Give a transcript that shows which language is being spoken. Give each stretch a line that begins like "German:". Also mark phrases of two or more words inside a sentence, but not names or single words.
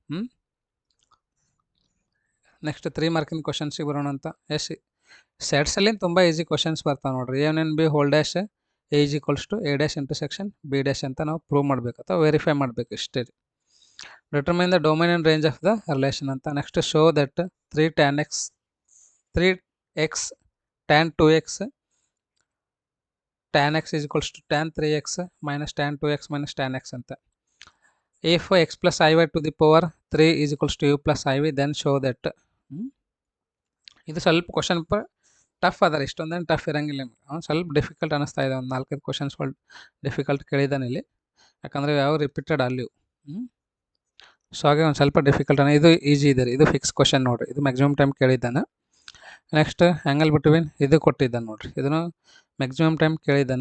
Kannada: ನೆಕ್ಸ್ಟ್ 3
English: markಇನ questionsಇಗೆ
Kannada: ಬರೋಣ ಅಂತ. ಸೆಟ್ಸಲ್ಲಿ ತುಂಬ
English: easy questions
Kannada: ಬರ್ತಾವೆ ನೋಡ್ರಿ. A1
English: whole dash
Kannada: A = A' ಇಂಟರ್ಸೆಕ್ಷನ್ B' ಅಂತ ನಾವು ಪ್ರೂವ್ ಮಾಡಬೇಕು ಅಥವಾ ವೆರಿಫೈ ಮಾಡಬೇಕು ಇಷ್ಟೇ ರೀ.
English: determine the domain and range of the relation ಅಂತ. next show that 3x tan 2x tan x = tan 3x minus tan 2x minus tan x ಅಂತ. If x plus iy to the power 3 = u plus iv, then show that.
Kannada: ಇದು ಸ್ವಲ್ಪ
English: question tough
Kannada: ಅದ ರೀ, ಇಷ್ಟೊಂದೇನು ಟಫ್ ಇರಂಗಿಲ್ಲ ನಿಮ್ಗೆ. ಸ್ವಲ್ಪ ಡಿಫಿಕಲ್ಟ್ ಅನ್ನಿಸ್ತಾ ಇದೆ. ಒಂದು 4-5
English: questionsಗಳು difficult
Kannada: ಕೇಳಿದ್ದಾನೆ ಇಲ್ಲಿ, ಯಾಕಂದರೆ ಯಾವ ರಿಪೀಟೆಡ್ ಅಲ್ಲಿ. ಸೊ ಹಾಗೆ ಒಂದು ಸ್ವಲ್ಪ ಡಿಫಿಕಲ್ಟ್ ಇದು ಈಸಿ ಇದೆ ರೀ. ಇದು
English: fix question
Kannada: ನೋಡಿರಿ, ಇದು
English: maximum time
Kannada: ಕೇಳಿದ್ದಾನೆ.
English: next angle between
Kannada: ಇದು ಕೊಟ್ಟಿದ್ದಾನೆ ನೋಡಿರಿ, ಇದನ್ನು
English: maximum time
Kannada: ಕೇಳಿದ್ದಾನೆ.